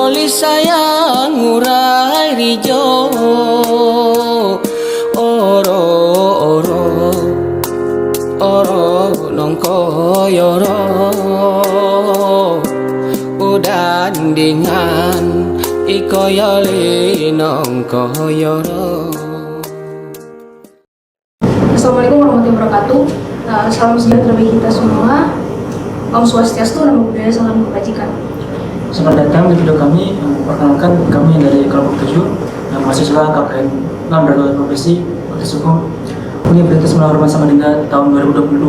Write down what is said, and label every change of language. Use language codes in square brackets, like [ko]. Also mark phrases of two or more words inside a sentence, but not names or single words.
[ar] sayang ngurai rijo oro oro oro nongkoyoro udan dengan ikoyoli nongkoyoro. السلام عليكم ورحمة الله وبركاته. [id] Salam sejahtera bagi kita semua. [ban] Om Swastiastu, [pi] Namo Buddhaya, [id] salam kebajikan. Selamat datang di video kami. Perkenalkan, kami dari kelompok 7 mahasiswa KPM 6 Bergelar Profesi Fakultas Hukum Universitas Muhammadiyah Samarinda tahun 2022.